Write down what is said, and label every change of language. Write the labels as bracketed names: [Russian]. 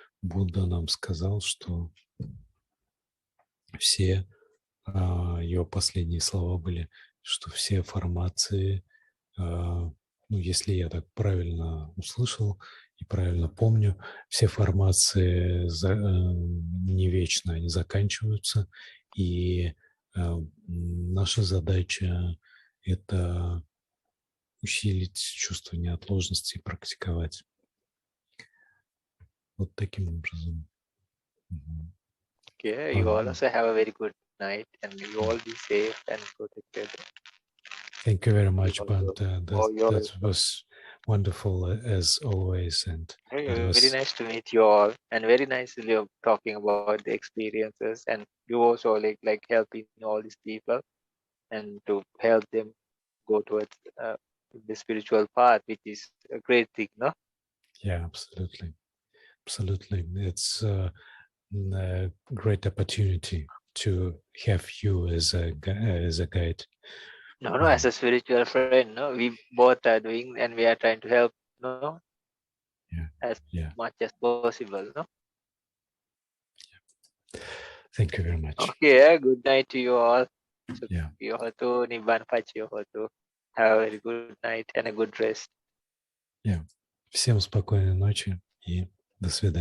[Russian] Будда нам сказал, что все, его последние слова были, что все формации, если я так правильно услышал и правильно помню, все формации не вечно, они заканчиваются, и наша задача – это усилить чувство неотложности и практиковать. Вот таким образом. [English] Okay, you all also have a very good night, and you all be safe and protected. Thank you very much, Bhante. That was wonderful as always, and it was very nice to meet you all, and very nicely of talking about the experiences, and you also like helping all these people, and to help them go towards the spiritual path, which is a great thing, no? Yeah, absolutely. Absolutely. It's a great opportunity to have you as a guide. No, as a spiritual friend, no, we both are doing and we are trying to help, no, as much as possible, no. Thank you very much. Okay, good night to you all. Yeah. Have a very good night and a good rest. [Russian] Yeah. Всем спокойной ночи и до свидания.